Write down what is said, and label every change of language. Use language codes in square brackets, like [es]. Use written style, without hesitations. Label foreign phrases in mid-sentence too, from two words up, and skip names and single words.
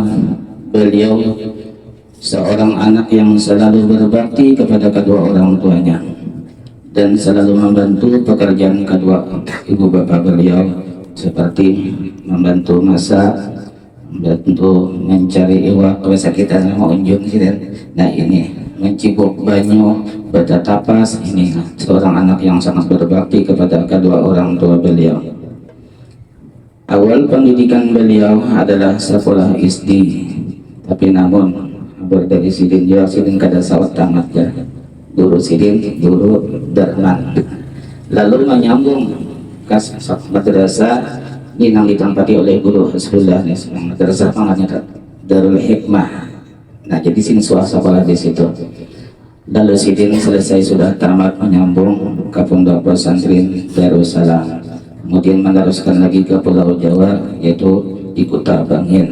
[id] Beliau seorang anak yang selalu berbakti kepada kedua orang tuanya dan selalu membantu pekerjaan kedua ibu bapak beliau, seperti membantu masak, membantu mencari iwak biasa kita mau unjung gitu. [bjn] Nah, ini mencibuk banyu, bata tapas. [id] Ini seorang anak yang sangat berbakti kepada kedua orang tua beliau. Awal pendidikan beliau adalah sekolah SD, [bjn] tapi namun dari sidin juga sidin kada sawat tamat ya. Guru sidin, guru Darman, [id] lalu menyambung ke madrasah ini yang ditempati oleh Guru Hasbullah, madrasah pangannya Darul Hikmah. Nah, jadi sini sekolah di situ. Lalu sidin selesai sudah tamat menyambung ke pondok pesantren Darussalam, kemudian meneruskan lagi ke Pulau Jawa, yaitu di Kuta Bangil.